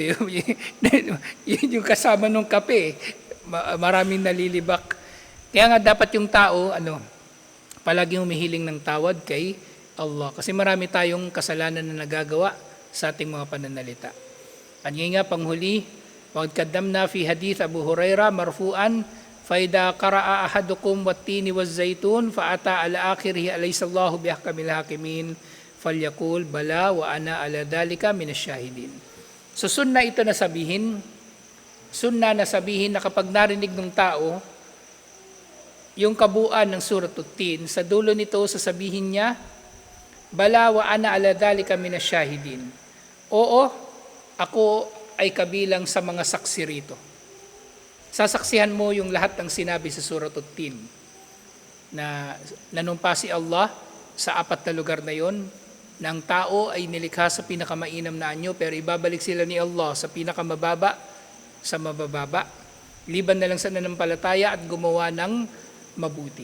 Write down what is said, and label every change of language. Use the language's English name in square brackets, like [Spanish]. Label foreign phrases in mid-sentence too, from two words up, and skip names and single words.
[Filipino] Yun yung kasama ng kape. Maraming nalilibak. Kaya nga dapat yung tao, palaging humihiling ng tawad kay Allah. Kasi marami tayong kasalanan na nagagawa sa ating mga pananalita. At ngayon nga, panghuli, [Arabic] وقد قدمنا في حديث أبي هريرة مرفوعا, فَإِذَا قَرَأَ أَحَدُكُمْ وَالتِّينِ وَالزَّيْتُونِ فَأَتَى عَلَى آخِرِهِ أَلَيْسَ اللَّهُ بِأَحْكَمِ الْحَاكِمِينَ فَلْيَقُولْ بَلَى وَأَنَا عَلَى ذَلِكَ مِنَ الشَّاهِدِينَ. [Filipino] So sunna ito na sabihin na kapag narinig ng tao yung kabuuan ng Surat At-Tin, sa dulo nito sasabihin niya, [Arabic] بلى وأنا على ذلك من الشاهدين. [Filipino] Oo, ako ay kabilang sa mga saksi rito. Sasaksihan mo yung lahat ng sinabi sa Surat At-Tin na nanumpa si Allah sa 4 na lugar na yon, na ang tao ay nilikha sa pinakamainam na anyo pero ibabalik sila ni Allah sa pinakamababa sa mabababa, liban na lang sa nanampalataya at gumawa ng mabuti.